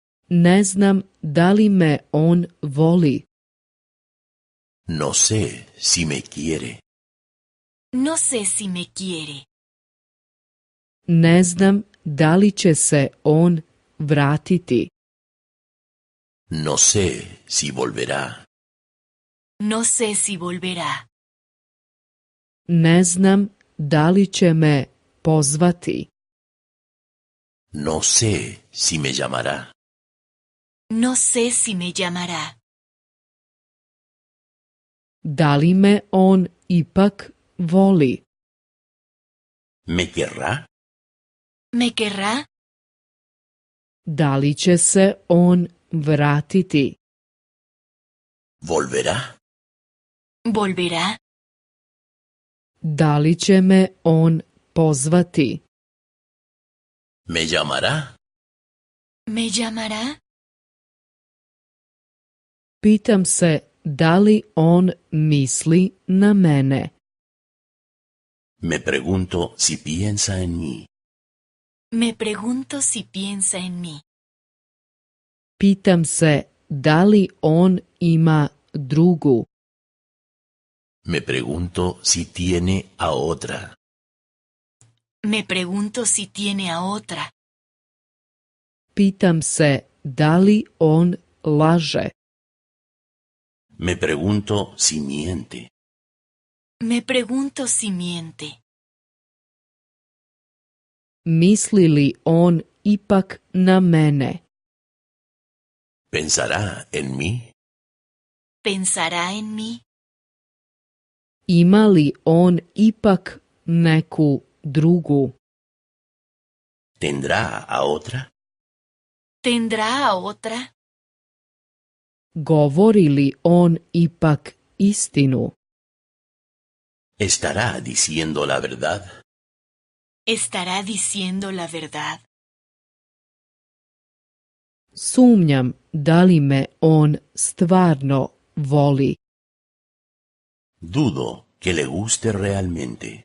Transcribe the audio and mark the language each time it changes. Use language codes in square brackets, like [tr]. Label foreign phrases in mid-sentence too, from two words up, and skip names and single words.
[sr] Ne znam da li me on voli. [es] No sé si me quiere. No sé si me quiere. [sr] Ne znam da li će se on vratiti. [es] No sé si volverá. No sé si volverá. [sr] Ne znam da li će me pozvati. [es] No sé si me llamará. No sé si me llamará. [sr] Da li me on ipak voli? [es] ¿Me querrá? ¿Me querrá? [sr] Da li će se on vratiti? [es] ¿Volverá? ¿Volverá? [sr] Da li će me on pozvati? [es] ¿Me llamará? ¿Me llamará? [sr] Pitam se da li on misli na mene. [es] Me pregunto si piensa en mí. Me pregunto si piensa en mí. [sr] Pitam se da li on ima drugu. [es] Me pregunto si tiene a otra. Me pregunto si tiene a otra. [sr] Pitam se da li on laže. [es] Me pregunto si miente. Me pregunto si miente. [sr] Misli li on ipak na mene? [es] ¿Pensará en mí? ¿Pensará en mí? [sr] Ima li on ipak neku drugu? [es] ¿Tendrá a otra? ¿Tendrá a otra? [sr] Govori li on ipak istinu? [es] ¿Estará diciendo la verdad? ¿Estará diciendo la verdad? [sr] Sumnjam da li me on stvarno voli. [es] Dudo que le guste realmente.